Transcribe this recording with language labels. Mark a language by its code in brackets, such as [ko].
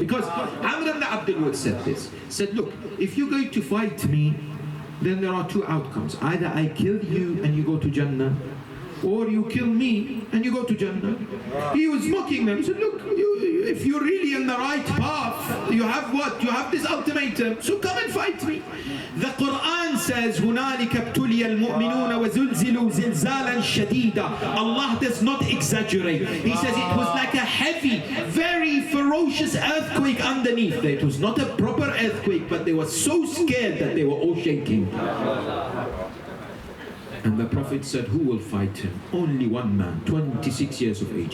[en] Because Amr ibn Abdul Wudd said this, said, look, if you're going to fight me, then there are two outcomes. Either I kill you and you go to Jannah, or you kill me and you go to Jannah. He was mocking them. He said, look, if you're really in the right path, you have what? You have this ultimatum, so come and fight me. The Quran says, [ar] هُنَالِكَ ابْتُلِيَ الْمُؤْمِنُونَ وَزُلْزِلُوا زِلْزَالًا شَدِيدًا. [en] Allah does not exaggerate. He says it was like a heavy, very ferocious earthquake underneath. It was not a proper earthquake, but they were so scared that they were all shaking. And the Prophet said, who will fight him? Only one man, 26 years of age.